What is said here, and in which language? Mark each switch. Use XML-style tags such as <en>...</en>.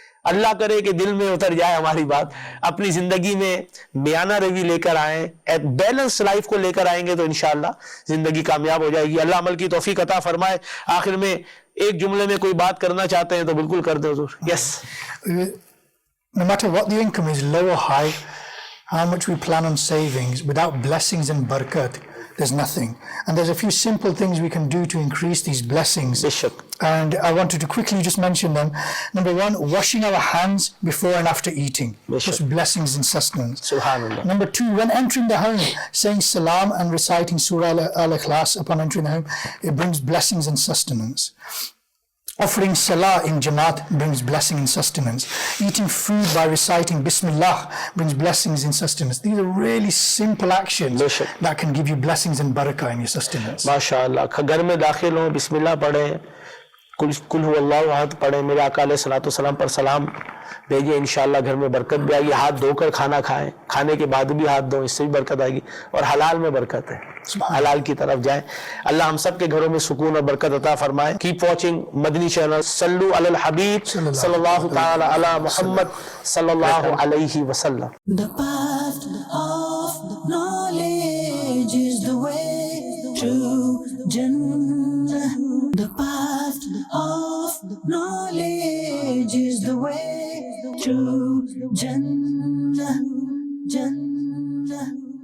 <ur>اللہ کرے کہ دل میں اتر جائے ہماری بات، اپنی زندگی میں بیانہ روی لے کر آئیں، ایک بیلنس لائف کو لے کر آئیں گے تو انشاءاللہ زندگی کامیاب ہو جائے گی. اللہ عمل کی توفیق عطا فرمائے. آخر میں ایک جملے میں کوئی بات کرنا چاہتے ہیں تو بالکل کر دیں حضور.</ur> <en>Yes. No matter what the income is, low or high, how much we plan on savings, without blessings and barakat, there's nothing. And there's a few simple things we can do to increase these blessings. And I wanted to quickly just mention them. Number one, washing our hands before and after eating. Just blessings and sustenance. Subhanallah. Number two, when entering the home, saying salam and reciting Surah Al-Ikhlas upon entering the home, it brings blessings and sustenance. Offering salah in Jamaat brings blessing and sustenance. Eating food by reciting Bismillah brings blessings and sustenance. These are really simple actions that can give you blessings and barakah in your sustenance. MashaAllah.</en> <ur>گھر میں داخل ہوں بسم اللہ پڑھیں،</ur> <ar>کل هو اللہ احد</ar> <ur>پڑھیں، میرے آقا علیہ الصلوۃ والسلام پر سلام بھیجیں، انشاءاللہ گھر میں برکت بھی آئے گی. ہاتھ دھو کر کھانا کھائیں، کھانے کے بعد بھی ہاتھ دھو، اس سے بھی برکت آئے گی. اور حلال میں برکت ہے، حلال کی طرف جائیں. اللہ ہم سب کے گھروں میں سکون اور برکت عطا فرمائے.</ur> <en>keep watching</en> <ur>مدنی چینل.</ur> <ar>صلو علی الحبیب صلی اللہ تعالی علی محمد صلی اللہ علیہ وسلم.</ar> <en>The path of knowledge is the way to Jannah. The path of knowledge is the way to Jannah. Jannah.</en>